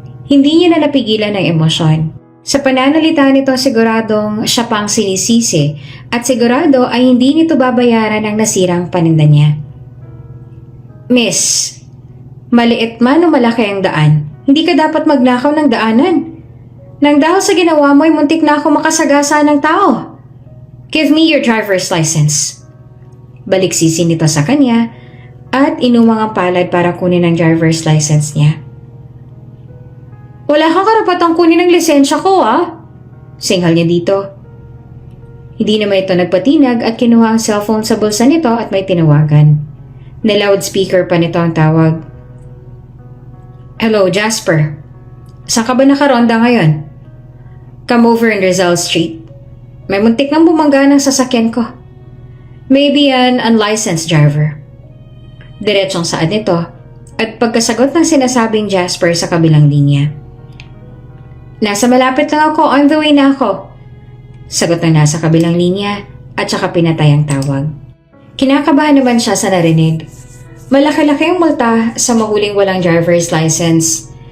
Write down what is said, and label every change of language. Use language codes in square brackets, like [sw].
[tl] Hindi niya na napigilan ng emosyon. Sa pananalita nito siguradong siya pang sinisisi at sigurado ay hindi nito babayaran ang nasirang paninda niya. Miss, maliit man o malaki ang daan, hindi ka dapat magnakaw ng daanan. Nang dahil sa ginawa mo ay muntik na ako makasagasa ng tao. [en] Give me your driver's license. [tl] Baliksisi nito sa kanya at inumang ang palad para kunin ang driver's license niya. Wala kang karapatang kunin ang lisensya ko, ah. Singhal niya dito. Hindi naman ito nagpatinag at kinuha ang cellphone sa bulsa nito at may tinawagan. Na loudspeaker pa nito ang tawag. Hello, Jasper. Saan ka ba nakaronda ngayon? [en] Come over in Rizal Street. [tl] May muntik nang bumangga ng sasakyan ko. [en] Maybe an unlicensed driver. [tl] Diretsong saad nito at pagkasagot ng sinasabing Jasper sa kabilang linya. Nasa malapit lang ako, on the way na ako. Sagot ng nasa kabilang linya at saka pinatay ang tawag. Kinakabahan naman siya sa narinig. Malaki-laki ang multa sa mahuling walang driver's license.